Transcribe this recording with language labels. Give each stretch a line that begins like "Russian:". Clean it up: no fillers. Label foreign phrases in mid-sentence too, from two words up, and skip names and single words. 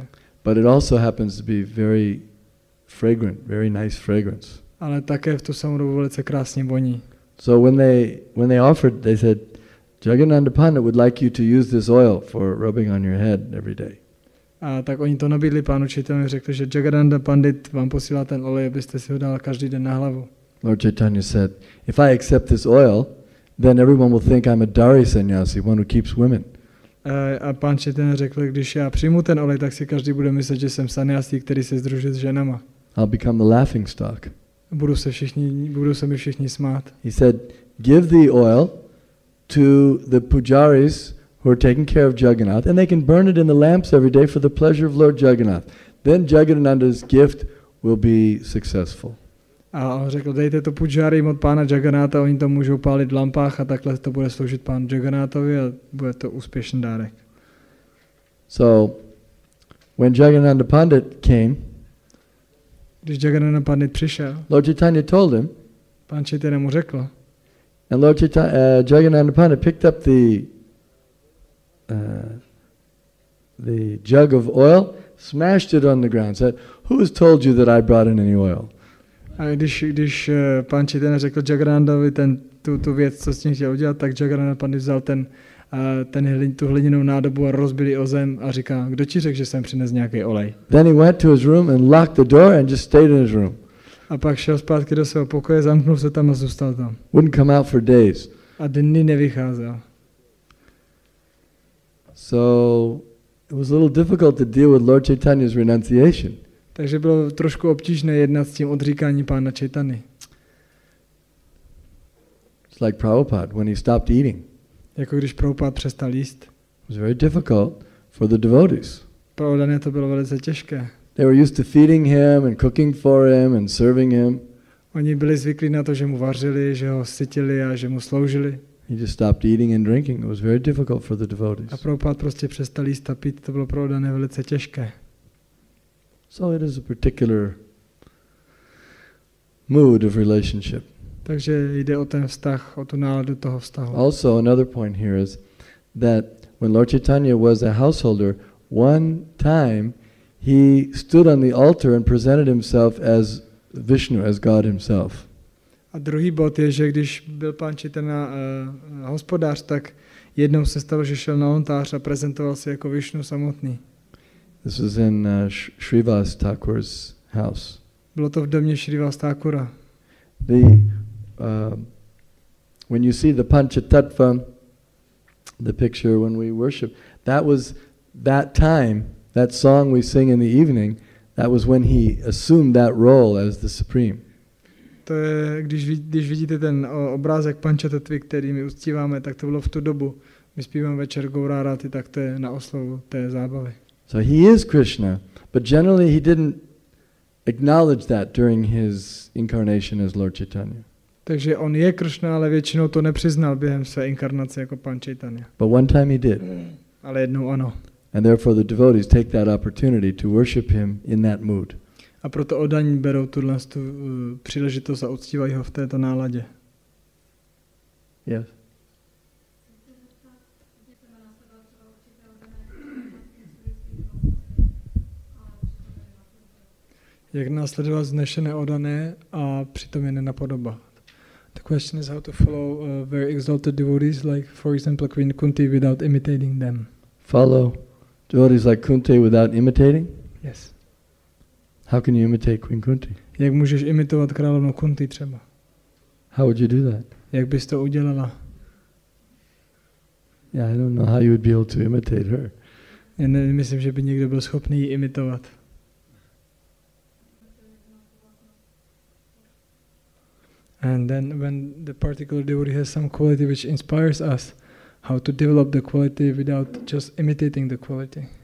English: But it also happens to be very fragrant, very nice fragrance.
Czech: Ale také v tu samou dobu velice krásně voní.
English: So when they offered, they said, Jagannatha Pandit would like you to use this oil for rubbing on your head every day.
Czech: A tak oni to nabídli pánu Chaitanya, řekli, že Jagadananda Pandit vám posílá ten olej, abyste si ho dal každý den na hlavu.
English: Lord Chaitanya said, if I accept this oil, then everyone will think I'm a Dari sannyasi, one who keeps women.
Czech: A pán Chaitanya řekl, když já přijmu ten olej, tak si každý bude myslet, že jsem sannyasi, který se sdružuje s ženama.
English: I'll become the laughing stock.
Czech: Budou se mi všichni smát.
English: He said, give the oil to the pujaris who are taking care of Jagannath, and they can burn it in the lamps every day for the pleasure of Lord Jagannath. Then Jagannatha's gift will be successful.
Czech: A on řekl, dejte to pujarim od pána Jagannatha, oni to můžou pálit v lampách a takhle to bude sloužit pánu Jagannathovi a bude to úspěšný dárek.
English: So, when Jagannatha Pandit came,
Czech: když Jagannatha Pandit přišel,
English: Lord Chaitanya told him,
Czech: pán Chaitanya mu řekl,
English: and Lord Jagannatha Pandit picked up the jug of oil, smashed it on the ground, said, who has told you that I brought in any oil?
Czech: A když pán Chaitanya řekl Jagannathovi tu věc, co s tím chtěl udělat, tak Jagannatha Pandit vzal tu hliněnou nádobu a rozbil ji o zem a říká, kdo ti řekl, že jsem přines nějaký olej?
English: Then he went to his room and locked the door and just stayed in his room.
Czech: A pak šel zpátky do svého pokoje, zamknul se tam a zůstal tam.
English: Wouldn't come out for days.
Czech: A dny nevycházel.
English: So it was a little difficult to deal with Lord Chaitanya's renunciation.
Czech: Takže bylo trošku obtížné jednat s tím odříkáním pána Chaitany.
English: It's like Prabhupada when he stopped eating.
Czech: Jako když Prabhupada přestal jíst.
English: It was very difficult for the devotees.
Czech: Pro oddané to bylo velice těžké.
English: They were used to feeding him and cooking for him and serving him.
Czech: Oni byli zvyklí na to, že mu vařili, že ho sytili a že mu sloužili.
English: He just stopped eating and drinking. It was very difficult for the devotees.
Czech: A Prabhupada prostě přestal jíst a pít, to bylo pro oddané velice těžké.
English: So it is a particular mood of relationship.
Czech: Takže jde o ten vztah, o tu náladu toho vztahu.
English: Also, another point here is that when Lord Chaitanya was a householder, one time he stood on the altar and presented himself as Vishnu, as God himself.
Czech: A druhý bod je, že když byl pán Chaitanya hospodář, tak jednou se stalo, že šel na oltář a prezentoval se jako Vishnu samotný.
English: This was in Srivas Thakur's house.
Czech: Bylo to v domě Srivas Thakura.
English: When you see the Panchatattva, the picture when we worship, that was that time, that song we sing in the evening, that was when he assumed that role as the supreme.
Czech: To je, když vidíte ten obrázek Panchatattva, který my uctíváme, tak to bylo v tu dobu. My zpíváme večer Gaurárati, tak to je na oslavu té zábavy.
English: So he is Krishna, but generally he didn't acknowledge that during his incarnation as Lord Chaitanya.
Czech: Takže on je Krishna, ale většinou to nepřiznal během své inkarnace jako pán Chaitanya.
English: But one time he did.
Czech: Ale jednou ano.
English: And therefore the devotees take that opportunity to worship him in that mood.
Czech: A proto oddaní berou tu příležitost a uctívají ho v této náladě.
English: Yes.
Czech: Jak následovat vznešené oddané a přitom je nenapodobovat.
English: The question is how to follow very exalted devotees, like for example Queen Kunti, without imitating them. Follow devotees like Kunti without imitating? Yes. How can you imitate Queen Kunti?
Czech: Jak můžeš imitovat královnu Kunti třeba?
English: How would you do that?
Czech: Jak bys to udělala?
English: Yeah, I don't know how you would be able to imitate her.
Czech: Já nemyslím, že by někdo byl schopný ji imitovat.
English: And then when the particular devotee has some quality which inspires us, how to develop the quality without just imitating the quality.